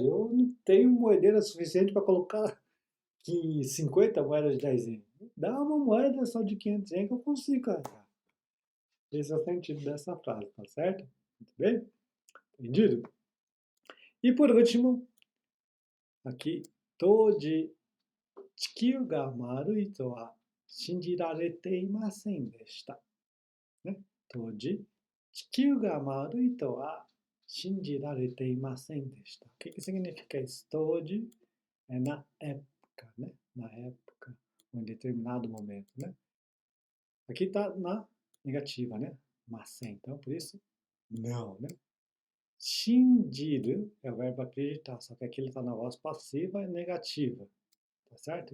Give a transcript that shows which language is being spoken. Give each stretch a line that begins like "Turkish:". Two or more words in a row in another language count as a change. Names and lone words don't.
Portuguese: Eu não tenho moedeira suficiente para colocar 50 moedas de 10 ien. Dá uma moeda só de 500 ien que eu consigo carregar. Esse é o sentido dessa frase, tá certo? Muito bem? Entendido? E por último, aqui,
Japanese: toji chikyū ga marui to wa shinjirarete imasen deshita.
Portuguese: Né?
Japanese: Toji chikyū ga marui to wa shinjirarete imasen deshita.
Portuguese: O que significa isso? Toji é na época, né? Na época, em determinado momento, né? Aqui está na negativa, né? Masen. Então, por isso, não, né? Shinjiru é o verbo acreditar, só que aqui ele está na voz passiva e negativa, tá certo?